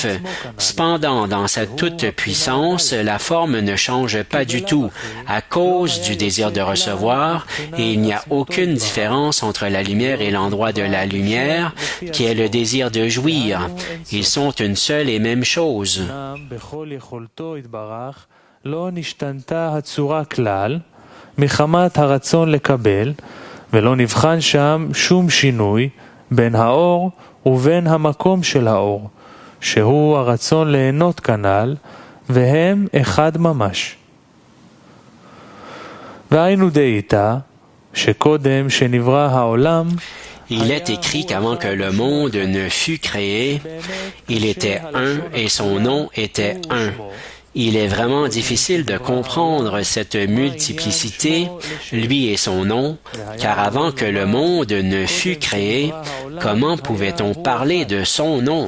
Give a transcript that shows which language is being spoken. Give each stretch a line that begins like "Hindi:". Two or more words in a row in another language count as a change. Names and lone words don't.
French: Cependant, dans sa toute-puissance, la forme ne change pas du tout à cause du désir de recevoir, et il n'y a aucune différence entre la lumière et l'endroit de la lumière, qui est le désir de jouir. Ils sont une seule et même chose.
Hebrew: מחמת הרצון לקבל, ולא נבחן שם שום שינוי בין האור ובין המקום של האור, שהוא הרצון ליהנות כנ"ל, והם אחד ממש. והיינו דאיתא, שקודם שנברא העולם,
French: Il est écrit qu'avant que le monde ne fût créé, il était un et son nom était un. Il est vraiment difficile de comprendre cette multiplicité, lui et son nom, car avant que le monde ne fût créé, comment pouvait-on parler de son nom?